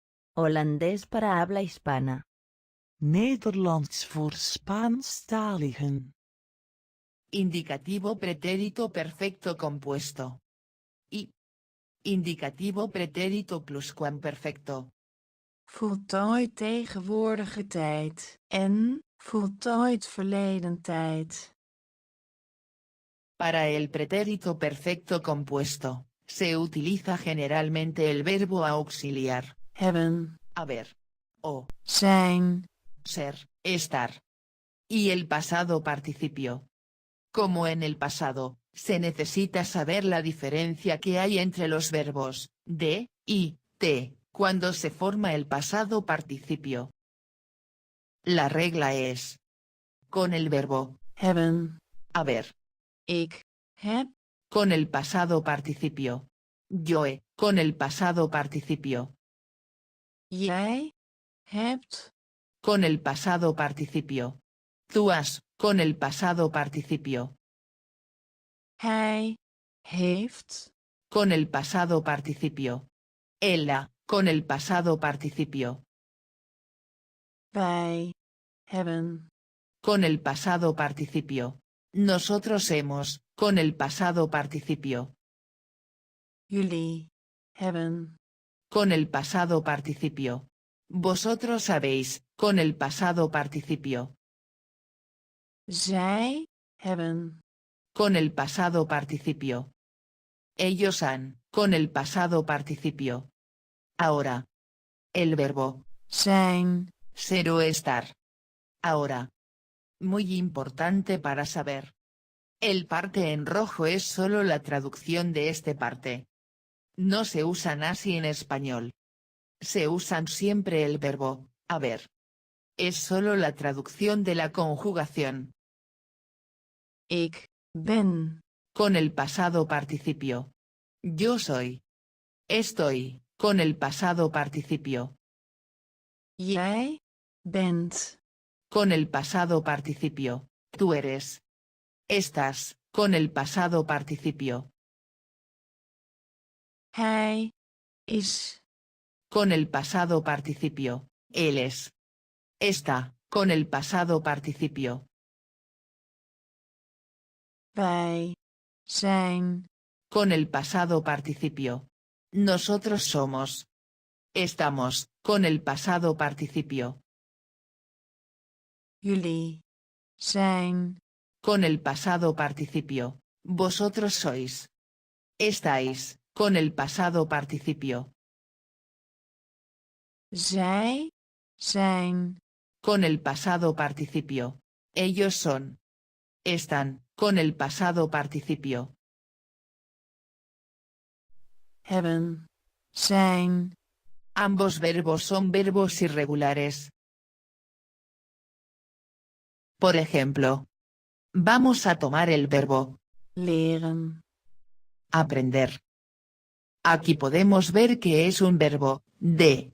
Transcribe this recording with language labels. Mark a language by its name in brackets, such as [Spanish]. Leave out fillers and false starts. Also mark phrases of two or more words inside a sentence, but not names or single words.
[Spanish] Holandés para habla hispana. [Dutch] Nederlands voor Spaanstaligen. [Spanish] Indicativo pretérito perfecto compuesto. Y. Indicativo pretérito pluscuamperfecto. [Dutch] Voltooid tegenwoordige tijd en voltooid verleden tijd. [Spanish] Para el pretérito perfecto compuesto, se utiliza generalmente el verbo auxiliar, Hebben, haber, o, zijn, ser, estar. Y el pasado participio. Como en el pasado, se necesita saber la diferencia que hay entre los verbos, de, y, te, cuando se forma el pasado participio. La regla es: con el verbo hebben, haber, [Dutch] ik, heb, [Spanish] con el pasado participio. Yo he, con el pasado participio. [Dutch] jij, hebt, [Spanish] Con el pasado participio. Tú has, con el pasado participio. [Dutch] hij, heeft, [Spanish] Con el pasado participio. Ella, con el pasado participio. [Dutch] wij, hebben, [Spanish] Con el pasado participio. Nosotros hemos, con el pasado participio. [Dutch] jullie, hebben, [Spanish] Con el pasado participio. Vosotros sabéis, con el pasado participio. [Dutch] zij, hebben, [Spanish] Con el pasado participio. Ellos han, con el pasado participio. Ahora. El verbo zijn, ser o estar. Ahora. Muy importante para saber. El parte en rojo es solo la traducción de este parte. No se usan así en español. Se usan siempre el verbo haber. Es solo la traducción de la conjugación. [Dutch] ik, ben, [Spanish] Con el pasado participio. Yo soy. Estoy, con el pasado participio. [Dutch] jij, bent, [Spanish] Con el pasado participio. Tú eres. Estás, con el pasado participio. [Dutch] hij, is, [Spanish] Con el pasado participio. Él es. Está, con el pasado participio. [Dutch] wij, zijn, [Spanish] Con el pasado participio. Nosotros somos. Estamos, con el pasado participio. [Dutch] jullie, zijn, [Spanish] Con el pasado participio. Vosotros sois. Estáis, con el pasado participio. [Dutch] zij, zijn, [Spanish] Con el pasado participio. Ellos son. Están, con el pasado participio. [Dutch] hebben, zijn, [Spanish] Ambos verbos son verbos irregulares. Por ejemplo. Vamos a tomar el verbo leren, aprender. Aquí podemos ver que es un verbo de.